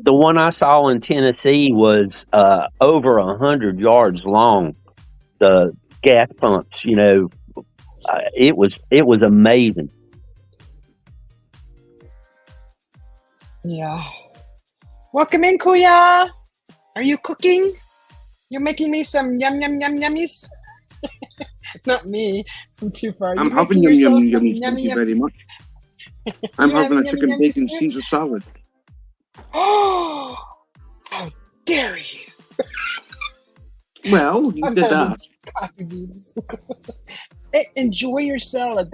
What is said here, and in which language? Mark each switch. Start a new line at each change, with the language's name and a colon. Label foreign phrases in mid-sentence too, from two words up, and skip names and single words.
English: The one I saw in Tennessee was over 100 yards long. The gas pumps, it was amazing. Yeah. Welcome in, Kuya. Are you cooking? You're making me some yum yum yum yummies. Not me. I'm too far. I'm You're having making yum yourself yum some yummies. Thank you very much. I'm You having a having yummy chicken yummies bacon too? Caesar salad. Oh, how dare you! Well, you I'm did having ask. coffee beans. Hey, enjoy your salad.